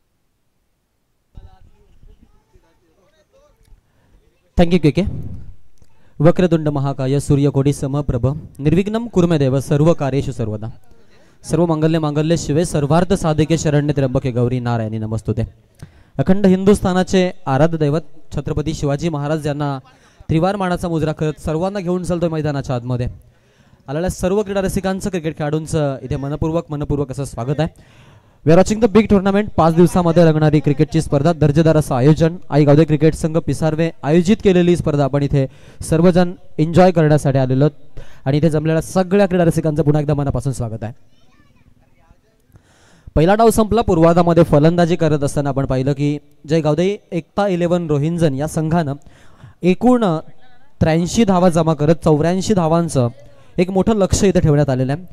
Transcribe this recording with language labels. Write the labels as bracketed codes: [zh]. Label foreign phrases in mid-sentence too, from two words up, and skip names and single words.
[en] Thank you K K. [sa] वक्रतुंड महाकाय सूर्यकोटी समप्रभ निर्विघ्नं कुर्मे देव सर्व कार्येषु सर्वदा सर्व मंगल्य मांगल्य शिवे सर्वार्थ साधिके शरण्य त्र्यंबके गौरी नारायणी नमस्तुते. [mr] अखंड हिंदुस्थानाचे आराध्य दैवत छत्रपती शिवाजी महाराज यांना त्रिवार मानाचा मुजरा करत सर्वांना घेऊन चालतोय मैदानाच्या आतमध्ये. आलेल्या सर्व क्रीडा रसिकांचं क्रिकेट खेळाडूंचं इथे मनपूर्वक असं स्वागत आहे. [en] We are watching the big tournament. [mr] 5 दिवसामध्ये रंगणारी क्रिकेटची स्पर्धा, दर्जेदार असं आयोजन, आई गावदे क्रिकेट संघ पिसारवे आयोजित केलेली स्पर्धा आपण इथे सर्वजण एन्जॉय करण्यासाठी आलेलो आणि इथे जमलेल्या सगळ्या क्रीडा रसिकांचं पुन्हा एकदा मनापासून स्वागत आहे. पहिला डाव संपला. पूर्वार्धामध्ये फलंदाजी करत असताना आपण पाहिलं की जय गावदे एकता 11 रोहिंजन या संघानं एकूण 83 धावा जमा करत 84 धावांचं एक मोठं लक्ष इथे ठेवण्यात आलेलं आहे.